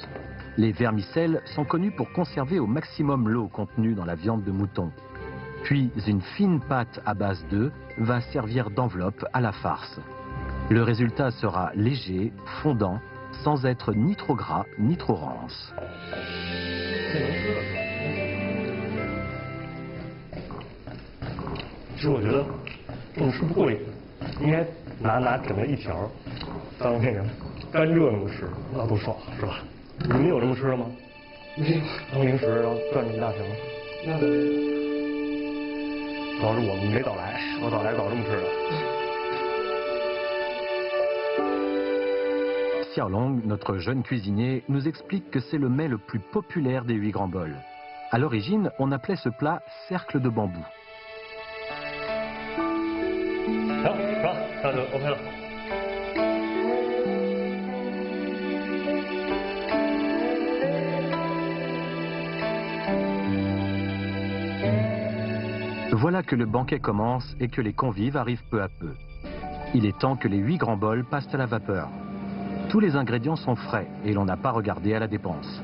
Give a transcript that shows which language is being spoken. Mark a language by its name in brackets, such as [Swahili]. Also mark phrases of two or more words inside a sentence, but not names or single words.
[French] Les vermicelles sont connus pour conserver au maximum l'eau contenue dans la viande de mouton. Puis une fine pâte à base d'œufs va servir d'enveloppe à la farce. Le résultat sera léger, fondant, sans être ni trop gras ni trop rance. [Chinese] 其实我觉得这么吃不过瘾，应该拿整个一条当那个甘蔗那么吃，那多爽是吧？你们有这么吃的吗？没有。当零食然后攥着一大条。那没有。主要是我没早来，我早来早这么吃的。 [French] Xiaolong, notre jeune cuisinier, nous explique que c'est le mets le plus populaire des 8 grands bols. À l'origine, on appelait ce plat cercle de bambou. [Chinese] 行，是吧？那就 OK 了。 [French] Voilà que le banquet commence et que les convives arrivent peu à peu. Il est temps que les 8 grands bols passent à la vapeur. Tous les ingrédients sont frais et l'on n'a pas regardé à la dépense.